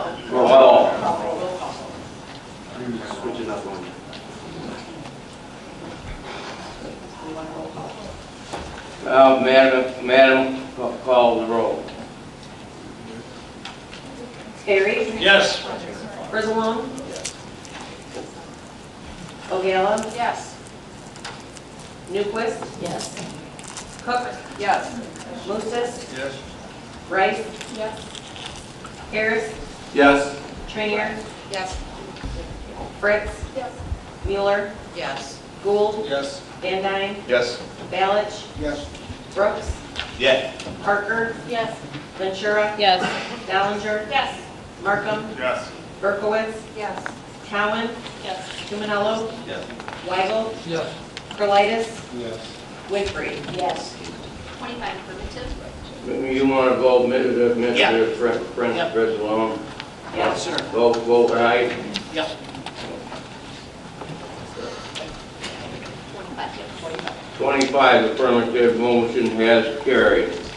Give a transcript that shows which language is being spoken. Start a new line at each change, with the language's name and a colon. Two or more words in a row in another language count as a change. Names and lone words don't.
English: Roll call. Switching up on you. Madam, call the roll. Barry? Yes. Brizalone? O'Gala? Yes. Newquist? Yes. Cook? Yes. Lucis? Yes. Rice? Yes. Harris? Yes. Trainier? Yes. Fritz? Yes. Mueller? Yes. Gould? Yes. Van Dyne? Yes. Balich? Yes. Brooks? Yes. Parker? Yes. Ventura? Yes. Ballinger? Yes. Markham? Yes. Berkowitz? Yes. Cowan? Yes. Tumanello? Yes. Weigel? Yes. Carlitis? Yes. Winfrey? Yes. 25 affirmative. You want to vote Mr. Yeah. Prince Yeah. Brizalone? Yes. Sir. Vote aye. Yes. 25 affirmative, motion has carried.